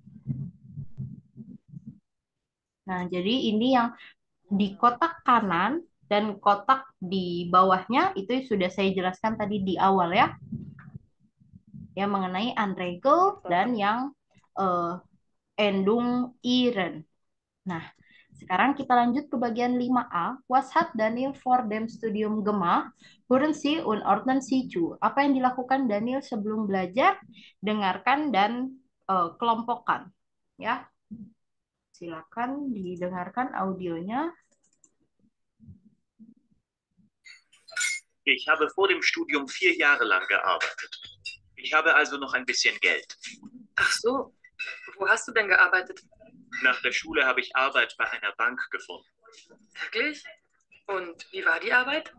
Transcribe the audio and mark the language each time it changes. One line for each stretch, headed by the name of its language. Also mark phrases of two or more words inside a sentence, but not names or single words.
Indonesian: Nah, jadi ini yang di kotak kanan dan kotak di bawahnya itu sudah saya jelaskan tadi di awal ya. Yang mengenai unregel dan yang
German: endung iren.
Indonesian: Nah, sekarang kita lanjut ke bagian 5A.
German: Was hat Daniel vor dem Studium gemacht? Hören Sie und ordnen Sie zu.
Indonesian: Apa yang dilakukan Daniel sebelum belajar? Dengarkan dan kelompokkan. Ya, silakan didengarkan audionya.
German: Ich habe vor dem Studium 4 Jahre lang gearbeitet. Ich habe also noch ein bisschen Geld. Ach so, wo hast du denn gearbeitet? Nach der Schule habe ich Arbeit bei einer Bank gefunden. Wirklich? Und wie war die Arbeit?